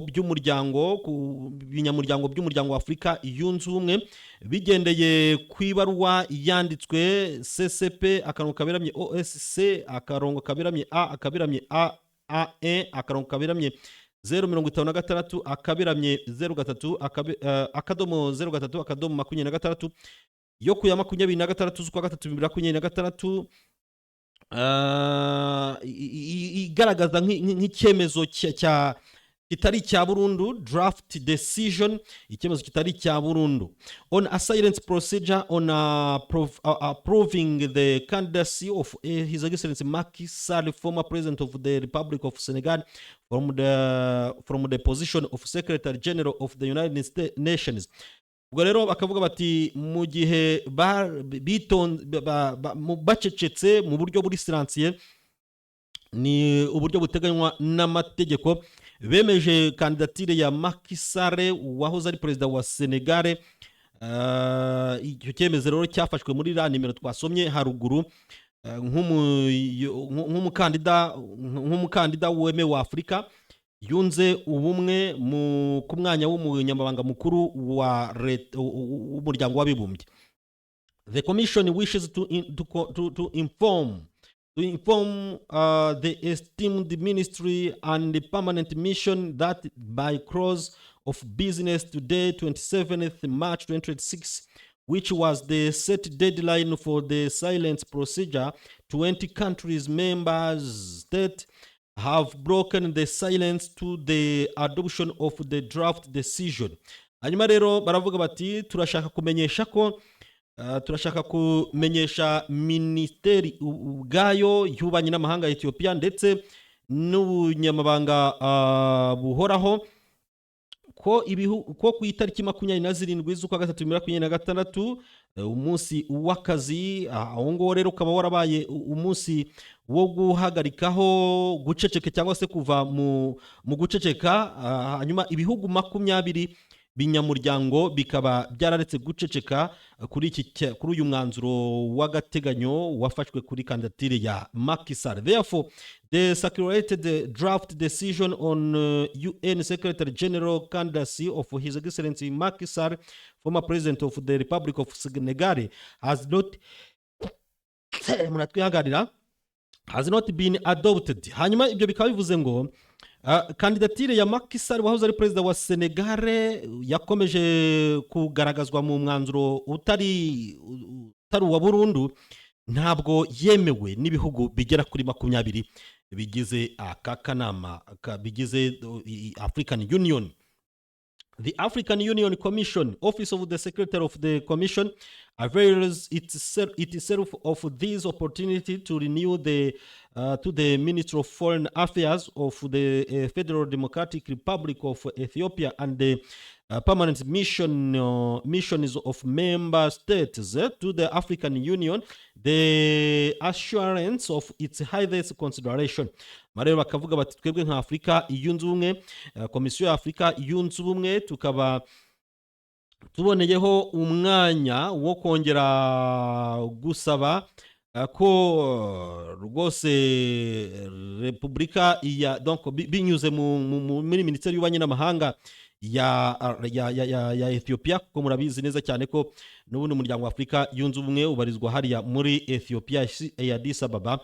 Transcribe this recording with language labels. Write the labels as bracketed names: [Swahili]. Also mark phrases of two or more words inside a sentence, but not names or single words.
[Kinyarwanda] by'umuryango wa Afrika yunze ubumwe, bigendeye ku ibaruwa yanditswe CCP akarongo kaberamye OSC akarongo kaberamye A akaberamye A1 akarongo kaberamye 056 akaberamye 03 akadomo 03 akadomo 26 yo ku ya 26 z'ukwa 3 igaragaza nk'icyemezo kitari cya burundu, [English] draft decision, [Kinyarwanda] icyemezo kitari cya burundu, [English] on a silence procedure on approving the candidacy of His Excellency Macky Sall, former President of the Republic of Senegal, from the position of Secretary General of the United Nations. [Kinyarwanda] Ubwo rero bakavuga bati mu gihe bacecetse mu buryo buri siransiye, ni uburyo buteganywa n'amategeko, bemeje kandidatire ya Macky Sall wahoze ari perezida wa Senegal. Icyo cyemezo rero cyafashwe muri ra nimero twasomye haruguru nk'umukandida wemewe wa Afrika yunze ubumwe ku mwanya w'umunyamabanga mukuru w'umuryango w'abibumbye. [English] The Commission wishes to inform the esteemed ministry and the permanent mission that by close of business today, 27th March 2026, which was the set deadline for the silence procedure, 20 countries members state have broken the silence to the adoption of the draft decision. [Kinyarwanda] Hanyuma rero baravuga bati turashaka kumenyesha ministeri ubwayo y'ububanyi n'amahanga ya Ethiopia ndetse n'ubunyamabanga buhoraho ko ku itariki 27 z'ukwa 3 umunsi w'akazi, aho ngo rero ukaba warabaye umunsi wo guhagarikaho guceceka cyangwa se kuva mu guceceka. Hanyuma ibihugu 20 binyamuryango bikaba byararetse guceceka kuri uyu mwanzuro w'agateganyo wafashwe kuri kandidatire ya Macky Sall. [English] Therefore, the circulated draft decision on UN Secretary General candidacy of His Excellency Macky Sall, former President of the Republic of Senegal, has not been adopted. [Kinyarwanda] Hanyuma ibyo bikaba bivuze ngo kandidatire ya Macky Sall wahoze ari perezida wa Senegal yakomeje kugaragazwa mu mwanzuro utari wa burundu, ntabwo yemewe n'ibihugu bigera kuri 20 bigize aka kanama bigize African Union. [English] The African Union Commission, Office of the Secretary of the Commission, avails itself of this opportunity to renew to the Minister of Foreign Affairs of the Federal Democratic Republic of Ethiopia and the permanent missions of member states to the African Union the assurance of its highest consideration. [Kinyarwanda] Marero bakavuga bati twebwe nka Afrika yunze ubumwe, komisiyo ya Afrika yunze ubumwe tukaba tuboneyeho umwanya wo kongera gusaba ko rwose Repubulika ya donc binyuze muri Minisiteri y'Ububanyi n'Amahanga ya Ethiopia, kuko murabizi neza cyane ko n'ubundi umuryango wa Afrika yunze ubumwe ubarizwa hariya muri Ethiopia ya Addis Ababa.